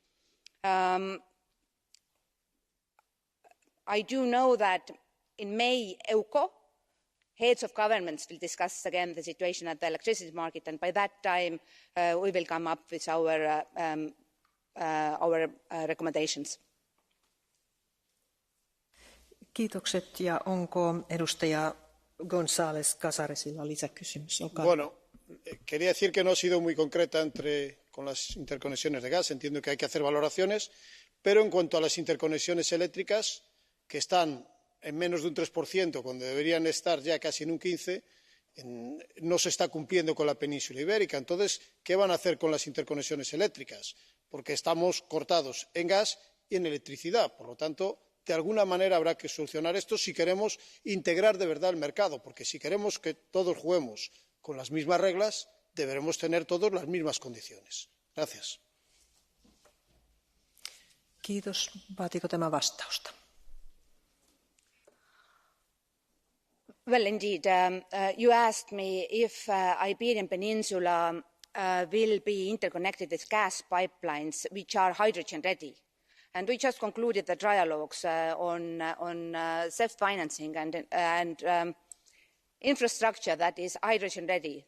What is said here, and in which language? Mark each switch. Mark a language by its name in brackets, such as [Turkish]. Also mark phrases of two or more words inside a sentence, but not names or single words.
[English] I do know that in May, EUCO, heads of governments will discuss again the situation at the electricity market, and by that time we will come up with our recommendations. [Finnish] Kiitokset, ja onko edustaja González Casaresilla lisäkysymys? [Spanish] Bueno, quería decir que no ha sido muy concreta con las interconexiones de gas. Entiendo que hay que hacer valoraciones, pero en cuanto a las interconexiones eléctricas, que están en menos de un 3%, cuando deberían estar ya casi en un 15%, no se está cumpliendo con la península ibérica. Entonces, ¿qué van a hacer con las interconexiones eléctricas? Porque estamos cortados en gas y en electricidad. Por lo tanto, de alguna manera habrá que solucionar esto si queremos integrar de verdad el mercado, porque si queremos que todos juguemos con las mismas reglas, deberemos tener todos las mismas condiciones. Gracias. [Finnish] Kiitos. Vaatiko tämä vastausta? [English] Well, indeed. You asked me if Iberian Peninsula will be interconnected with gas pipelines which are hydrogen ready. And we just concluded the trialogues on self-financing and infrastructure that is hydrogen ready.